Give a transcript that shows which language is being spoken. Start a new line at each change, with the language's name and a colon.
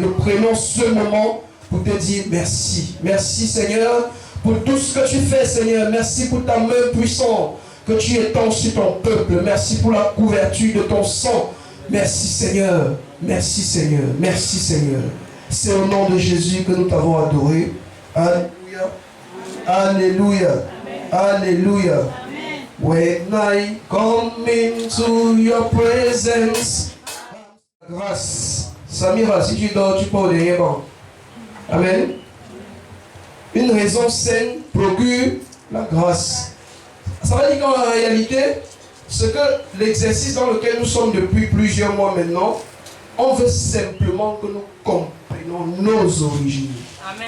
French: Nous prenons ce moment pour te dire merci. Merci, Seigneur, pour tout ce que tu fais, Seigneur. Merci pour ta main puissante que tu étends sur ton peuple. Merci pour la couverture de ton sang. Merci, Seigneur. Merci, Seigneur. Merci, Seigneur. C'est au nom de Jésus que nous t'avons adoré. Alléluia. Alléluia. Alléluia.
English: When I come into your presence.
French: Grâce. Samira, si tu dors, tu peux au dernier banc. Amen. Une raison saine procure la grâce. Ça veut dire qu'en réalité, ce que l'exercice dans lequel nous sommes depuis plusieurs mois maintenant, on veut simplement que nous comprenions nos origines. Amen.